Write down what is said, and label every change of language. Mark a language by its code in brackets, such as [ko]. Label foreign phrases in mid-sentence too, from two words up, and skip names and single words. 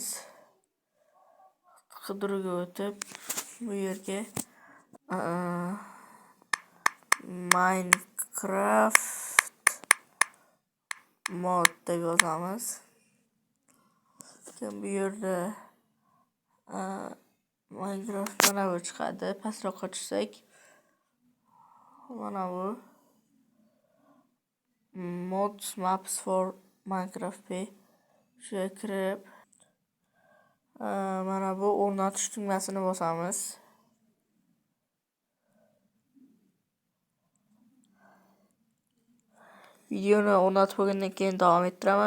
[uz] Qidiruvga o'tib, bu yerga Minecraft mod deb yozamiz. Bu yerda Minecraft mana bu chiqadi. Pastroqqa tushsak, mana bu [en] mods maps for Minecraft P. [uz] Shunga kirib, mana bu o'rnatish tugmasini bosamiz. Videoni o'rnatib bo'lgandan keyin davom ettiraman.